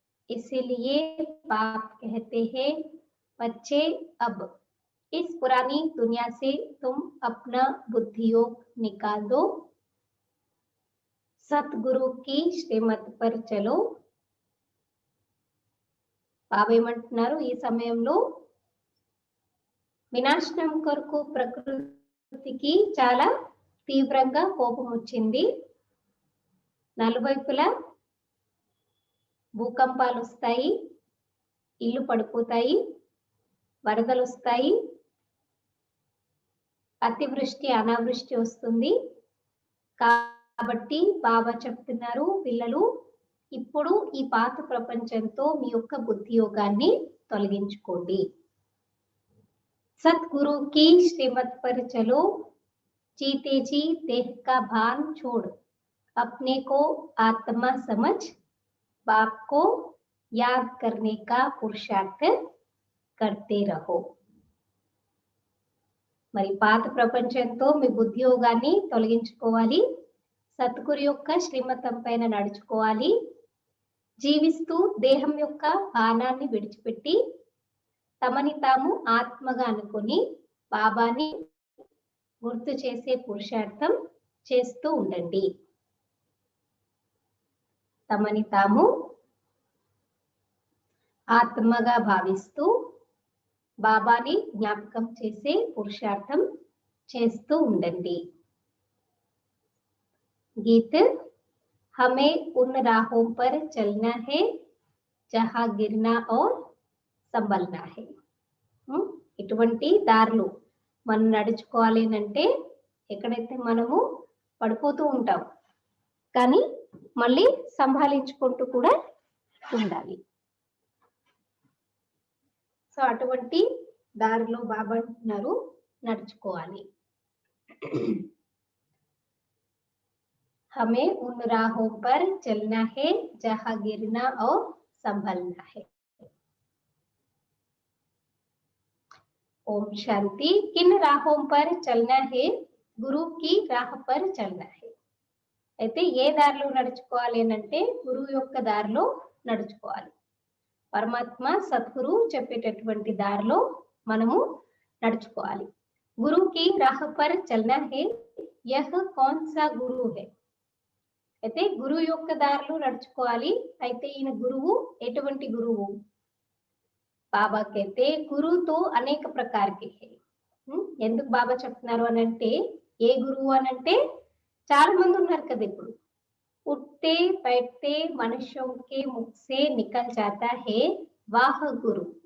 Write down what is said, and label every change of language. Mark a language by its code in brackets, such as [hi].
[hi] इसीलिए बाप कहते हैं, बच्चे अब इस पुरानी दुनिया से तुम अपना बुद्धियोग निकाल दो, सतगुरु की श्रीमत पर चलो। [te] బాబా ఏమంటున్నారు, ఈ సమయంలో వినాశనం కొరకు ప్రకృతికి చాలా తీవ్రంగా కోపం వచ్చింది, నలువైపులా భూకంపాలు వస్తాయి, ఇల్లు పడిపోతాయి, వరదలు వస్తాయి, అతివృష్టి అనావృష్టి వస్తుంది। కాబట్టి బాబా చెప్తున్నారు, పిల్లలు ఇప్పుడు ఈ పాత ప్రపంచంతో మీ యొక్క బుద్ధి యోగాన్ని తొలగించుకోండి। [hi] सतगुरु की श्रीमत पर चलो, जीते जी देह का भान छोड़, अपने को आत्मा समझ, बाप को याद करने का पुरुषार्थ करते रहो. [te] మరి పాత ప్రపంచంతో మీ బుద్ధి యోగాన్ని తొలగించుకోవాలి. సద్గురు యొక్క శ్రీమతం పైన నడుచుకోవాలి. జీవిస్తూ దేహం యొక్క బాణాన్ని విడిచిపెట్టి తమని తాము ఆత్మగా అనుకొని బాబాని గుర్తు చేసే పురుషార్థం చేస్తూ ఉండండి. తమని తాము ఆత్మగా భావిస్తూ బాబాని జ్ఞాపకం చేసే పురుషార్థం చేస్తూ ఉండండి. [hi] गीत हमें उन राहों पर चलना है जहां गिरना और संभलना है. [te] ఇటువంటి దారులు మనం నడుచుకోవాలి అంటే ఎక్కడైతే మనము పడిపోతూ ఉంటాం కానీ మళ్ళీ సంభాలించుకుంటూ కూడా ఉండాలి. సో అటువంటి దారిలో బాబా అంటున్నారు నడుచుకోవాలి. [hi] हमें उन राहों पर चलना है जहां गिरना और संभलना है. ओम शांति. किन राहों पर चलना है? गुरु की राह पर चलना है. [te] అయితే ఏ దారిలో నడుచుకోవాలి అంటే గురువు యొక్క దారిలో నడుచుకోవాలి. పరమాత్మ సద్గురు చెప్పేటటువంటి దారిలో మనము నడుచుకోవాలి. [hi] గురు కి రాహ పర్ చల్నా హై. యహ్ కౌన్ సా గురు హై? [te] అయితే గురువు యొక్క దారిలో నడుచుకోవాలి. అయితే ఈయన గురువు ఎటువంటి గురువు? [hi] బాబా कहते గురు తో అనేక ప్రకారకే హై. [te] ఎందుకు బాబా చెప్తున్నారు అని అంటే ఏ గురువు అని అంటే చాలా మంది ఉన్నారు కదా ఇప్పుడు. [hi] उठते बैठते मनुष्यों के मुख से निकल जाता है वाह गुरु.